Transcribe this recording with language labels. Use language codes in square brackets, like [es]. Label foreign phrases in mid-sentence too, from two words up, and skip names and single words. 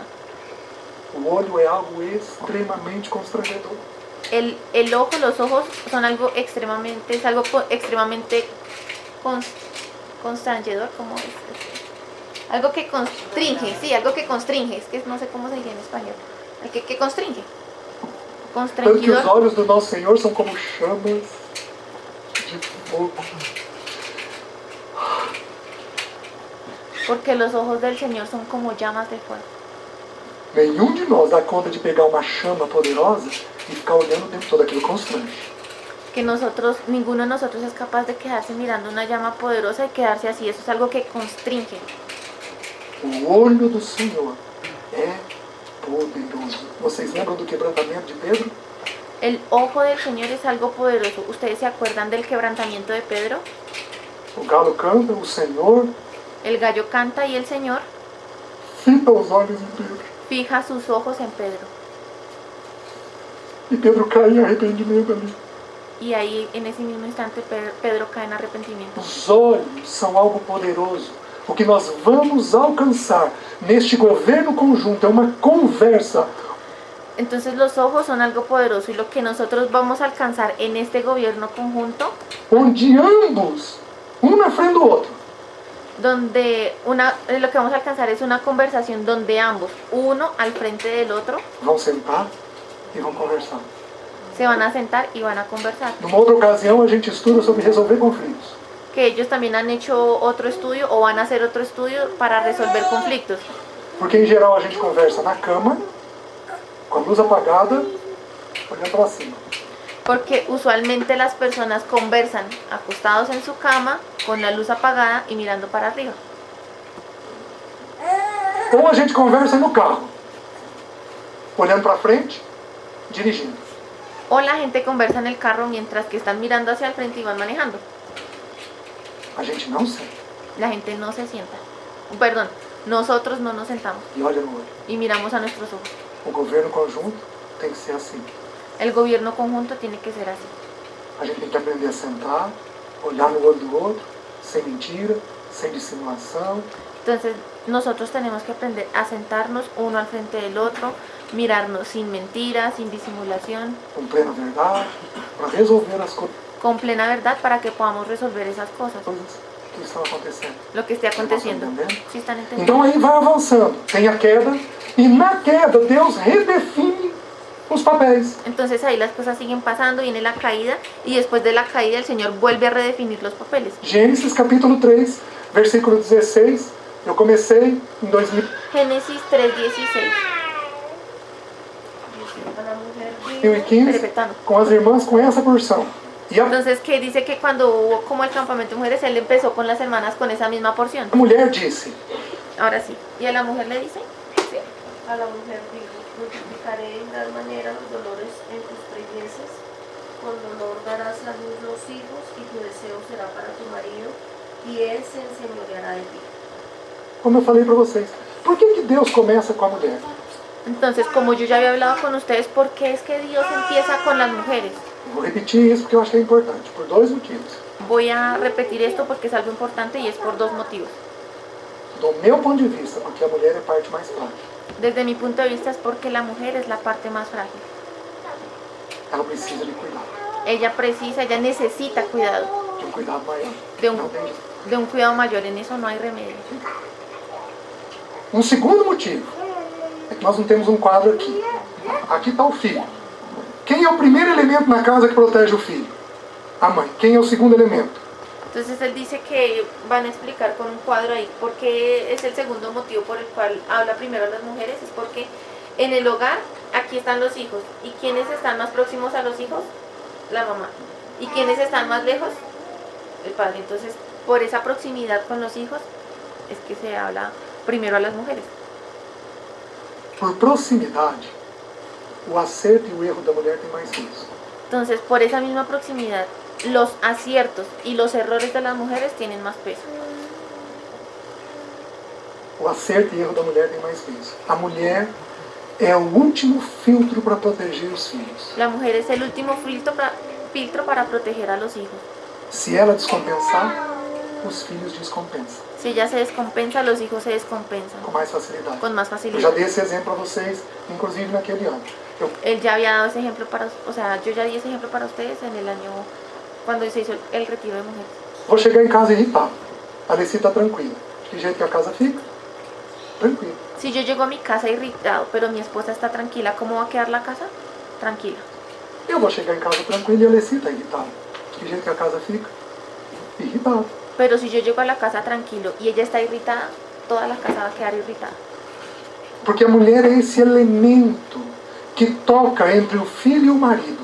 [pt] O olho é algo extremamente constrangedor. [es] El ojo, los ojos son algo extremadamente, es algo extremadamente constrangedor, como es. Algo que constringe, sí, algo que constringe, es que no sé cómo se dice en español. El que constringe. [pt] Tanto que os Constrangidor. olhos do nosso Senhor são como chamas de fogo. [es] Porque los ojos del Señor son como llamas de fuego. [pt] Nenhum de nós dá conta de pegar uma chama poderosa e ficar olhando o tempo todo. Aquilo constrange. [es] Que nosotros, ninguno de nosotros es capaz de quedarse mirando una llama poderosa y quedarse así. Eso es algo que constringe. [pt] O olho do Senhor é poderoso. Vocês lembram do quebrantamento de Pedro? [es] El ojo del Señor es algo poderoso. ¿Ustedes se acuerdan del quebrantamiento de Pedro? [pt] O galo canta, o Senhor [es] El gallo canta y el Señor [pt] fita os olhos em Pedro. [es] fija sus ojos en Pedro. [pt] E Pedro cai em arrependimento ali. [es] Y ahí en ese mismo instante Pedro cae en arrepentimiento. [pt] Os olhos são algo poderoso. O que nós vamos alcançar neste governo conjunto é uma conversa. [es] Entonces los ojos son algo poderoso y lo que nosotros vamos a alcanzar en este gobierno conjunto, [pt] Onde ambos, um na frente do outro, [es] donde lo que vamos a alcanzar es una conversación donde ambos, uno al frente del otro, [pt] vão sentar e vão conversar. [es] se van a sentar y van a conversar. [pt] Numa outra ocasião, a gente estuda sobre resolver conflitos. [es] que ellos también han hecho otro estudio o van a hacer otro estudio para resolver conflictos. [pt] Porque em geral a gente conversa na cama, com a luz apagada, olhando para cima. [es] Porque usualmente las personas conversan acostados en su cama, con la luz apagada y mirando para arriba. [pt] Ou a gente conversa no carro, olhando para frente, dirigindo. [es] O la gente conversa en el carro mientras que están mirando hacia el frente y van manejando. [pt] A gente não senta [es] La gente no se sienta. Perdón, nosotros no nos sentamos [pt] e olha no olho. [es] y miramos a nuestros ojos. [pt] O governo conjunto tem que ser assim. [es] El gobierno conjunto tiene que ser así. [pt] A gente tem que aprender a sentar, olhar no olho do outro, sem mentira, sem dissimulação. [es] Entonces nosotros tenemos que aprender a sentarnos uno al frente del otro, mirarnos sin mentiras, sin disimulación, [pt] Com plena verdade, para resolver as [es] con plena verdad para que podamos resolver esas cosas, [pt] coisas que estão acontecendo. [es] lo que esté aconteciendo. ¿Sí están entendiendo? [pt] Então aí vai avançando. Tem a queda, e na queda Deus redefine os papéis. [es] Entonces ahí las cosas siguen pasando, viene la caída y después de la caída el Señor vuelve a redefinir los papeles. [pt] Gênesis capítulo 3, versículo 16. Eu comecei em 2000. [es] Génesis 3:16. A la mujer dijo, 2015, Repetando. [pt] com as irmãs, com essa porção. E a [es] Entonces que dice que cuando hubo como el campamento de mujeres, él empezó con las hermanas con esa misma porción. [pt] mulher disse: [es] Ahora sí. ¿Y a la mujer le dice? Sí. a la mujer dijo, multiplicaré en gran manera los dolores en tus preñeces, con dolor darás a luz los hijos, y tu deseo será para tu marido, y él se enseñoreará de ti. [pt] Como eu falei para vocês, por que Deus começa com a mulher? [es] Entonces, como yo ya había hablado con ustedes, ¿por qué es que Dios empieza con las mujeres? [pt] Vou repetir isso porque eu acho que é importante, por dois motivos. [es] Voy a repetir esto porque es algo importante y es por dos motivos. [pt] Do meu ponto de vista, porque a mulher é a parte mais frágil. [es] Desde mi punto de vista es porque la mujer es la parte más frágil. [pt] Ela precisa de cuidado, [es] Ella precisa, ella necesita cuidado, [pt] de um cuidado maior. [es] de un, [pt] Não tem jeito. [es] de un cuidado mayor. En eso no hay remedio. [pt] Um segundo motivo é que nós não temos um quadro aqui. Aqui está o filho. Quem é o primeiro elemento na casa que protege o filho? A mãe. Quem é o segundo elemento? [es] Entonces él dice que van a explicar con un cuadro ahí por qué es el segundo motivo por el cual habla primero a las mujeres. Es porque en el hogar aquí están los hijos. ¿Y quiénes están más próximos a los hijos? La mamá. ¿Y quiénes están más lejos? El padre. Entonces, por esa proximidad con los hijos es que se habla primero a las mujeres. [pt] Por proximidade, o acerto e o erro da mulher tem mais peso. [es] Entonces, por esa misma proximidad, los aciertos y los errores de las mujeres tienen más peso. [pt] O acerto e erro da mulher tem mais peso. A mulher é o último filtro para proteger os filhos. [es] La mujer es el último filtro para proteger a los hijos. [pt] Se ela descompensar, os filhos descompensam [es] Si ella se descompensa, los hijos se descompensan [pt] com mais facilidade. [es] con más [pt] Eu já [es] facilidad. [pt] dei esse exemplo para vocês, inclusive naquele ano. Eu [es] Él ya había dado ese ejemplo para, o sea, yo ya di ese ejemplo para ustedes en el año cuando se hizo el retiro de mujeres. [pt] vou chegar em casa irritado. A Alessi está tranquila. De que jeito que a casa fica? Tranquila. [es] Si yo llego a mi casa irritado, pero mi esposa está tranquila, ¿cómo va a quedar la casa? Tranquila. [pt] Eu vou chegar em casa tranquila e a Alessi está irritada. De que jeito que a casa fica? Irritada. [es] Pero si yo llego a la casa tranquilo y ella está irritada, toda la casa va a quedar irritada. [pt] Porque a mulher é esse elemento que toca entre o filho e o marido.